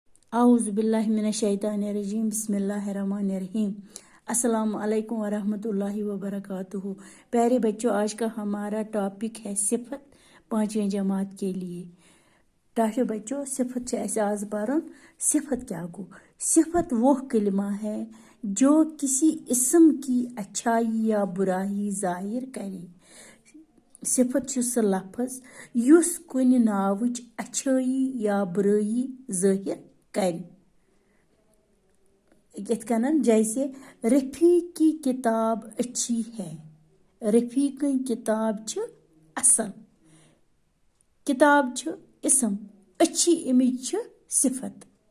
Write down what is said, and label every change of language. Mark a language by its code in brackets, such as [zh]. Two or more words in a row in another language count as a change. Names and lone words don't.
[ar] أعوذ بالله من الشيطان الرجيم بسم الله الرحمن الرحيم. السلام عليكم ورحمة الله وبركاته. [ur] प्यारे बच्चों, आज का हमारा टॉपिक है सिफत पांचवें जमात के लिए। [ks] प्यारे बच्चों, सिफत से ऐसे आज पढ़न। सिफत क्या गो? [ur] सिफत वो कलिमा है जो किसी इस्म की अच्छाई या बुराई जाहिर करे। [ks] सिफत सह लफ्ज युस कुन नावच [ur] अच्छाई या बुराई जाहिर करे। [ks] यत्कनन [ur] जैसे रफ़ी की किताब अच्छी है, [ks] रफ़ी की किताब छ असल। किताब छ इसम, अच्छी इमेज छ सिफत।